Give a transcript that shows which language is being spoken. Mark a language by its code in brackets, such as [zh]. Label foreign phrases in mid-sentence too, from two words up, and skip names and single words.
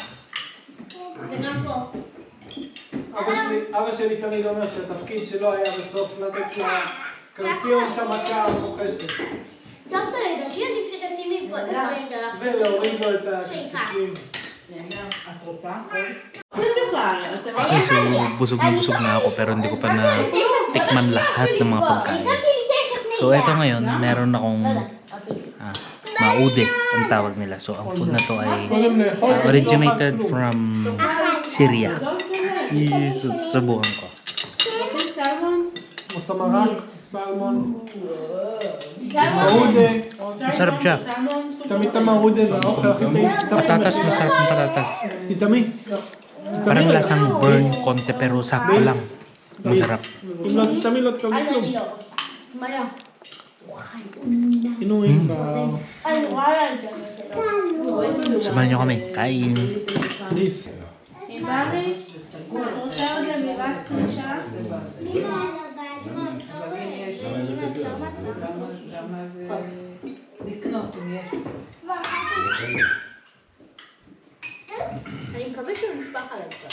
[he] וגם פה. אבא שלי תמיד אומר שהתפקיד שלו היה בסוף לתת לקרפיון את המכה המוחצת. טוב, לדעתי עדיף שתשימי פה את הדברים שלך. ולהוריד לו את הקשקשים. את רוצה? [tl] Okay, so busog na ako pero hindi ko pa na tikman lahat ng mga pagkain. So eto ngayon, meron akong maude ang tawag nila. So ang food na to ay [en] originated from [tl] Syria. Subukan ko. Basta marak, salmon, marude. Masarap siya. [he] תמיד את המרודה זה האוכל הכי טעים שסבתא [tl] Patatas, masarap ng patatas. [he] תתמי. [tl] Parang lasang burn konti pero sakto lang. Masarap. [he] אם לא תתמי לא תקבלי אז כלום. אני לא. מה לא? עינויים אני רואה לה את זה. [tl] Samahan nyo kami. Kain. [he] בדיס. רוצה עוד למירת קשה? לקנות אם יש. אני מקווה שהוא נשפך עליו קצת.